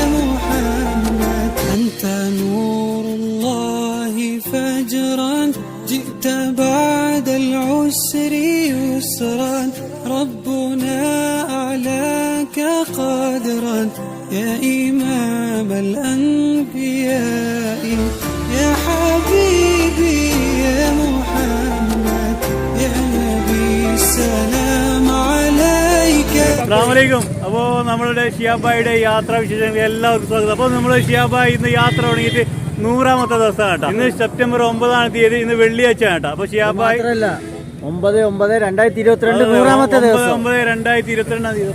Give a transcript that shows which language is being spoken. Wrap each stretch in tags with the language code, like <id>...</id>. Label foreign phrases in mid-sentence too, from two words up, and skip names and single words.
<ar>محمد أنت نور الله فجرا جئت بعد العسر يسرا ربنا أعلاك قدرا يا إمام الأنبياء يا حبيبي يا محمد يا نبي السلام عليك.</ar> <ml>അസ്സലാമലൈക്കും. അപ്പോൾ നമ്മളുടെ ഷിയാബായിയുടെ യാത്രാ വിശേഷങ്ങൾ എല്ലാവർക്കും സ്വാഗതം. അപ്പോൾ നമ്മൾ ഷിയാബായി ഇന്ന് യാത്ര തുടങ്ങിയിട്ട് 100ാമത്തെ ദിവസമാണ് കേട്ടോ. ഇന്ന് സെപ്റ്റംബർ 9-ാം തീയതി, ഇന്ന് വെള്ളിയാഴ്ച കേട്ടോ. അപ്പോൾ ഷിയാബായി 9/9/2022 100ാമത്തെ ദിവസം. 9/9/2022 തീയതി.</ml>